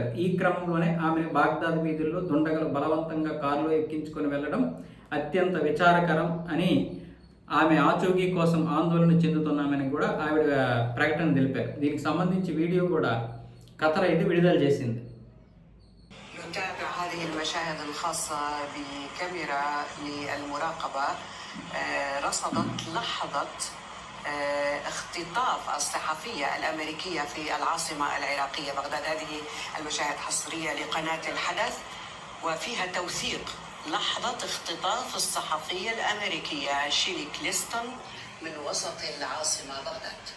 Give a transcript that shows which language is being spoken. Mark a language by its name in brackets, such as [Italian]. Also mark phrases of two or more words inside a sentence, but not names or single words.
[Telugu] ఈ క్రమంలోనే ఆమెను బాగ్దాద్ వీధుల్లో దుండగలు బలవంతంగా కారులో ఎక్కించుకొని వెళ్లడం అత్యంత విచారకరం అని, ఆమె ఆచూకీ కోసం ఆందోళన చెందుతున్నామని కూడా ఆవిడ ప్రకటన తెలిపారు. దీనికి సంబంధించి వీడియో కూడా ఖతర్ అయితే విడుదల చేసింది. [Arabic] نتابع هذه المشاهد الخاصة بكاميرا للمراقبة رصدت لحظة اختطاف الصحفية الأمريكية في العاصمة العراقية بغداد. هذه المشاهد حصرية لقناة الحدث وفيها توثيق لحظة اختطاف الصحفية الأمريكية شيلي كليستون من وسط العاصمة بغداد.